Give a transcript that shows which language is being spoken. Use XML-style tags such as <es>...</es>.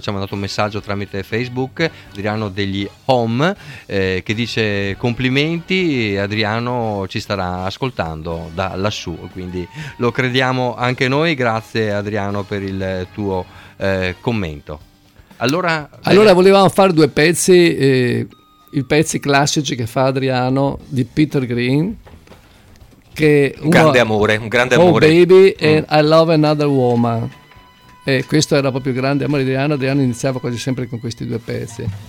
<it>Ci ha mandato un messaggio tramite Facebook, Adriano degli Home, che dice: complimenti, Adriano ci starà ascoltando da lassù, quindi lo crediamo anche noi. Grazie Adriano per il tuo commento. Allora volevamo fare due pezzi, i pezzi classici che fa Adriano di Peter Green. Che un grande amore.</it> <en>Oh baby, I love another woman.</en> <it>E questo era proprio il grande amore di Anna. Adriano iniziava quasi sempre con questi due pezzi.</it>